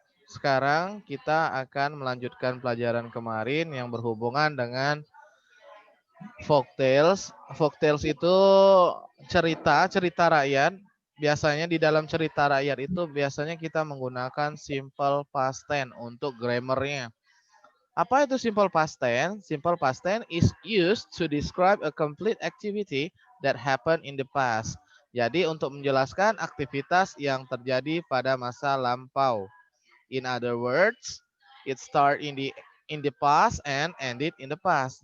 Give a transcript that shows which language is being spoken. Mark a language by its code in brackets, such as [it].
[id] Sekarang kita akan melanjutkan pelajaran kemarin yang berhubungan dengan folktales. Folktales itu cerita rakyat. Biasanya di dalam cerita rakyat itu biasanya kita menggunakan simple past tense untuk grammarnya. Apa itu simple past tense? [en] Simple past tense is used to describe a complete activity that happened in the past. [id] Jadi untuk menjelaskan aktivitas yang terjadi pada masa lampau. [en] In other words, it start in the past and ended in the past.